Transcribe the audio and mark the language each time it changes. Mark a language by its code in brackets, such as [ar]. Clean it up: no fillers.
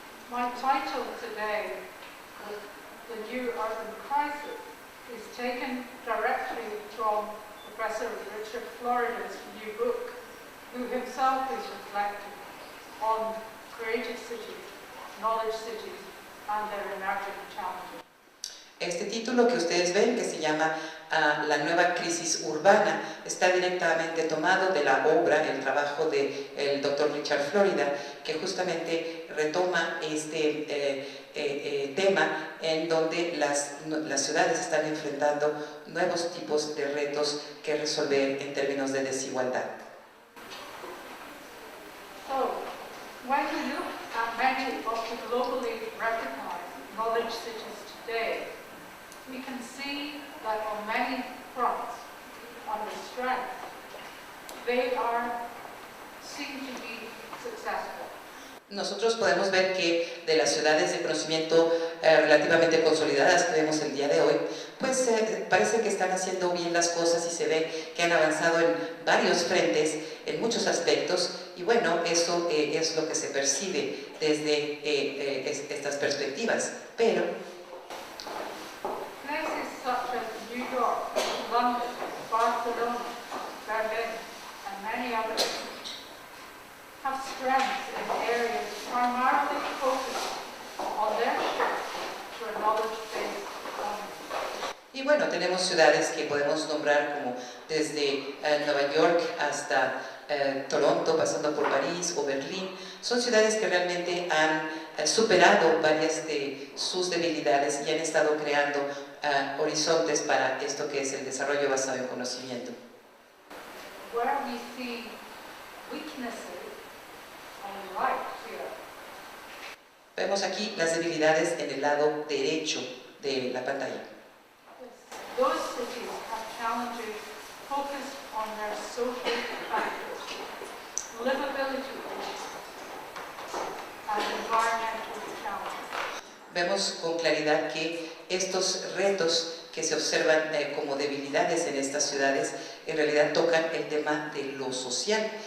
[en] My title today, The New Urban Crisis, is taken directly from Professor Richard Florida's new book, who himself is reflecting on creative cities, knowledge cities, and their emerging challenges. [es] Este título que ustedes ven, que se llama La nueva crisis urbana, está directamente tomado de la obra, el trabajo del Dr. Richard Florida, que justamente retoma este tema en donde las ciudades están enfrentando nuevos tipos de retos que resolver en términos de desigualdad. [en] So, when we look at many of the globally recognized knowledge cities today, we can see that on many fronts, under strength, they seem to be successful. [es] Nosotros podemos ver que de las ciudades de conocimiento relativamente consolidadas que vemos el día de hoy, pues parece que están haciendo bien las cosas y se ve que han avanzado en varios frentes, en muchos aspectos, y bueno, eso es lo que se percibe desde estas perspectivas. Pero [en] Places such as New York, London, Barcelona, Berlin, and many others have strengths in areas primarily focused on their shift to a knowledge-based economy. [es] y bueno, tenemos ciudades que podemos nombrar como desde Nueva York hasta Toronto, pasando por París o Berlín. Son ciudades que realmente han superado varias de sus debilidades y han estado creando horizontes para esto que es el desarrollo basado en conocimiento. [en] Where we see weaknesses on the right here, [es] Vemos aquí las debilidades en el lado derecho de la pantalla. [en] those cities have challenges focused on their social factors, livability issues, and environmental challenges. [es] Vemos con claridad que estos retos que se observan como debilidades en estas ciudades en realidad tocan el tema de lo social.